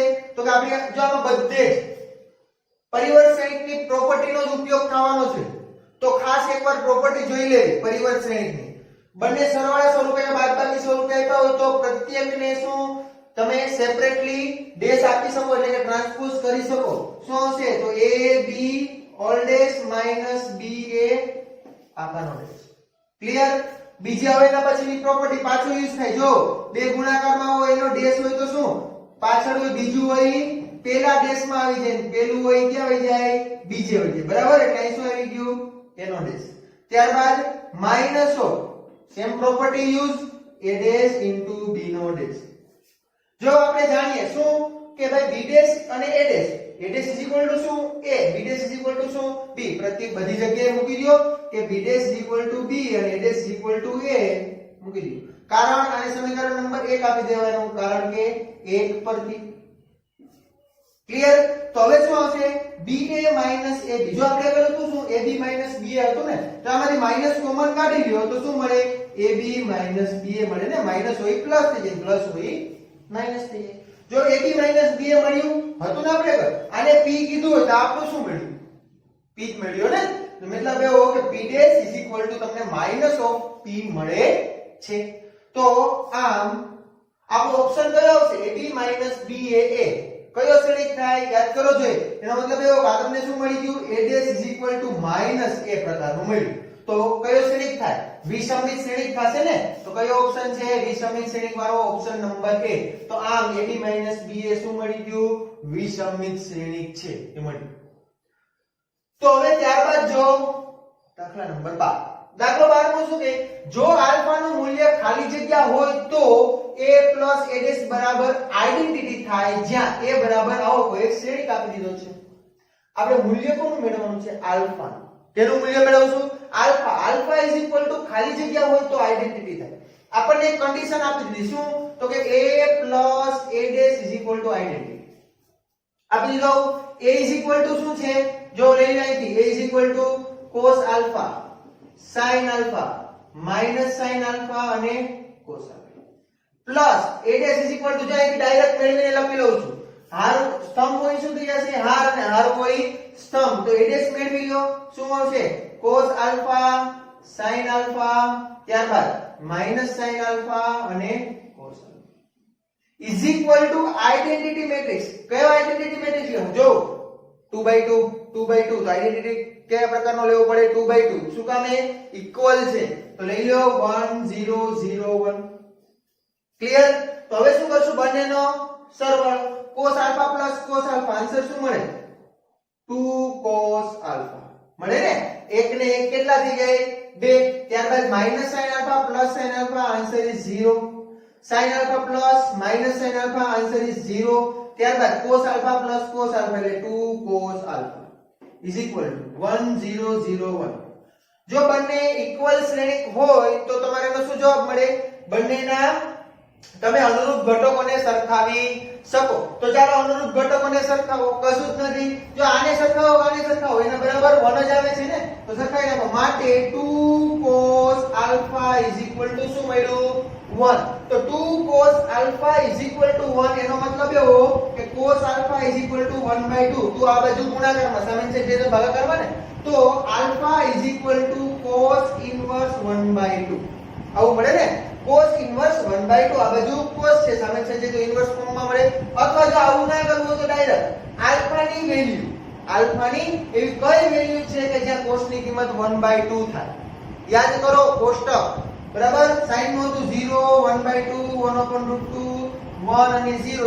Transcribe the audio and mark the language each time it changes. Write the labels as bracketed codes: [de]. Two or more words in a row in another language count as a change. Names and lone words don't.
[gu] તો કે આપણે જો આમાં બધે જ પરિવર્ત શ્રેણિકની પ્રોપર્ટીનો જ ઉપયોગ થવાનો છે તો ખાસ એકવાર પ્રોપર્ટી જોઈ લેવી પરિવર્ત શ્રેણિકની. બંને સરવાળા સ્વરૂપે અને બાદબાકી સ્વરૂપે આપ્યા હોય તો પ્રત્યેકને શું તમે [en] separately dash [gu] આપી શકો એટલે કે ટ્રાન્સપોઝ કરી શકો. શું આવશે? તો [en] AB all dash minus BA [gu] આકારનો ડેશ. ક્લિયર? બીજી હવે એના પછીની પ્રોપર્ટી પાછો યુઝ થાય. જો બે ગુણાકારમાં હોય એનો ડેશ હોય તો શું પાછળ હોય બીજું હોય પેલા ડેશમાં આવી જાય, પેલું હોય ક્યાં આવી જાય? બીજે આવી જાય. બરાબર? એટલે અહીં શું આવી ગયું? એનો ડેશ. ત્યારબાદ [en] minus of same property use A dash into B [gu] નો ડેશ. જો આપણે જાણીએ શું કે ભાઈ B ડેશ અને A ડેશ, [en] A dash is equal to [gu] શું? [en] A, B dash is equal to [gu] શું? B. પ્રત્યેક બધી જગ્યાએ મૂકી દો કે [en] B dash is equal to B [gu] અને [en] A dash is equal to A [gu] મૂકી દો. કારણ આને સમીકરણ નંબર 1 આપી દેવાનું કારણ કે 1 પરથી. ક્લિયર? તો હવે શું આવશે? [en] BA minus AB. [gu] જો આપણે કર્યું તો શું [en] AB minus BA [gu] હતું ને તો આમાંથી [en] minus common [gu] કાઢી લ્યો તો શું મળે? [en] AB minus BA [gu] મળે ને. માઈનસ હોય પ્લસ થઈ જાય, પ્લસ હોય માઈનસ થઈ જાય. જો [en] AB minus BA [gu] મળ્યું હતું ને આપણે આને P કીધું હોય તો આપણું શું મળ્યું? P જ મળ્યો ને. તો મતલબ એવો કે [en] P' is equal to [gu] તમને [en] minus of P [gu] મળે છે. તો આમ આપણો ઓપ્શન કયો આવશે? [en] AB minus BA. [gu] કયો શ્રેણિક થાય? યાદ કરો જોઈએ. એનો મતલબ એવો કે આ તમને શું મળી ગયું? [en] A' is equal to minus A [gu] પ્રકારનું મળ્યું. તો કયો શ્રેણિક થાય? વિસમિત શ્રેણિક થશે ને. તો કયો ઓપ્શન છે? વિસમિત શ્રેણિક વાળો [en] option number A. [gu] તો આમ [en] AB minus BA [gu] શું મળી ગયું? વિસમિત શ્રેણિક છે એ મળ્યું. તો હવે ત્યારબાદ જો દાખલા નંબર 12. દાખલો 12 માં શું કહે? જો આલ્ફા નું મૂલ્ય ખાલી જગ્યા હોય તો [en] A plus A dash [gu] બરાબર આઇડેન્ટિટી થાય જ્યાં A બરાબર આવો કોઈ એક શ્રેણિક આપી દીધો છે. આપણે મૂલ્ય કોનું મેળવવાનું છે? આલ્ફા. તેનું મૂલ્ય મેળવશું આલ્ફા. આલ્ફા [en] is equal to [gu] ખાલી જગ્યા હોય તો આઇડેન્ટિટી થાય. આપણને એક કન્ડિશન આપી દીધી શું? તો કે [en] A plus A dash is equal to [gu] આઇડેન્ટિટી આપી દીધો. [en] A is equal to [gu] શું છે? જો લઈ લઈથી [en] A is equal to cos alpha sin alpha minus sin alpha [gu] અને [en] cos alpha plus A dash is equal to [gu] જો અહીંથી ડાયરેક્ટ મેળવીને લખી લઉં છું. હાર સ્તંભ હોય શું થઈ જશે? હાર અને હાર હોય સ્તંભ. [en] તો A dash [gu] મેળવી લો શું આવશે? [en] cos alpha sin alpha ત્યારબાદ minus sin alpha અને cos alpha is equal to identity matrix. [gu] કયો [en] identity matrix [gu] લેવું? જો 2/2 2/2 તો આઇડેન્ટિટી કયા પ્રકારનો લેવો પડે? 2/2. શું કામ? એ ઇક્વલ છે તો લઈ લો 1 0 0 1. ક્લિયર? તો હવે શું કરશું? બંનેનો સરવાળો [en] cos alpha plus cos alpha [gu] આન્સર શું મળે? 2 [en] cos alpha [gu] મળે ને. એક ને એક કેટલા થઈ જાય? 2. [en] ત્યારબાદ minus sin alpha plus sin alpha answer is 0. sin alpha plus minus sin alpha answer is 0. ત્યારબાદ cos alpha plus cos alpha એટલે 2 cos alpha is equal to 1 0 0 1. [gu] જો બંને ઇક્વલ શ્રેણિક હોય તો તમારે એનો શું જવાબ મળે? બંનેના તમે અનુરૂપ ઘટકોને સરખાવી શકો. તો ચાલો અનુરૂપ ઘટકોને સરખાવો. કશું જ નથી. જો આને સરખાવો એના બરાબર 1 જ આવે છે ને તો સરખાવી નાખો. [en] માટે 2 cos alpha is equal to [gu] શું મળ્યું? [en] 1. તો 2 cos alpha is equal to 1 [gu] એનો મતલબ એવો કે [en] cos alpha is equal to 1/2. [gu] તો આ બાજુ ગુણાકારમાં સામેની સાઈડ જે ભાગાકારમાં ને તો [en] alpha is equal to cos inverse [gu] 1/2 આવું મળે ને. [en] cos inverse [gu] 1/2 આ બાજુ cos છે સામેની સાઈડ તો ઇન્વર્સ ફોર્મમાં મળે. અથવા જો આવું ના કરવું હોય તો ડાયરેક્ટ alpha ની વેલ્યુ એવી કઈ વેલ્યુ છે કે જ્યાં cos ની કિંમત 1/2 થાય? યાદ કરો કોષ્ટક બરાબર. sin નું હતું 0 1/2 1/√2 1 અને 0.